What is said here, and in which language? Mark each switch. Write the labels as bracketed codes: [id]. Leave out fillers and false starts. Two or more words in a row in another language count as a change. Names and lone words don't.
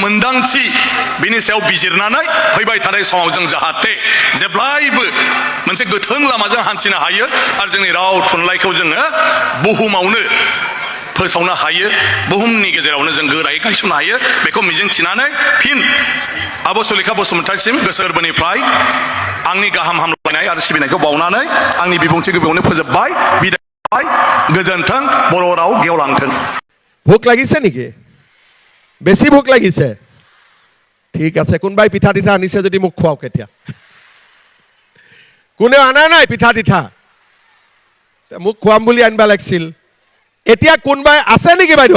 [brx] मोन्दांथि बिनि सायाव बिजिरनानै फैबाय थानाय समाव जों जाहाथे जेब्लायबो मोनसे गोथों लामाजों हान्थिनो हायो आरो जोंनि राव थुनलाइखौ जोङो बुहुमावनो फोसावनो हायो, बुहुमनि गेजेरावनो जों गोरायै गायसननो हायो, बेखौ मिजिंथिनानै फिन आब' सुलेखा बसुमतारीसिम गोसो गोरबोनिफ्राय आंनि गाहाम हामलायनाय आरो सिबिनायखौ बावनानै आंनि बिबुंथिखौ बेयावनो फोजोबबाय। बिदाय, गोजोन्थों, बर' राव गेवलांथों। [as] ভোক লাগিছে নেকি? বেছি ভোক লাগিছে? ঠিক আছে, কোনোবাই পিঠা তিঠা আনিছে যদি মোক খুৱাওক এতিয়া। কোনেও আনা নাই পিঠা তিঠা? মোক খুৱাম বুলি আনিব লাগিছিল। এতিয়া কোনোবাই আছে নেকি বাইদেউ?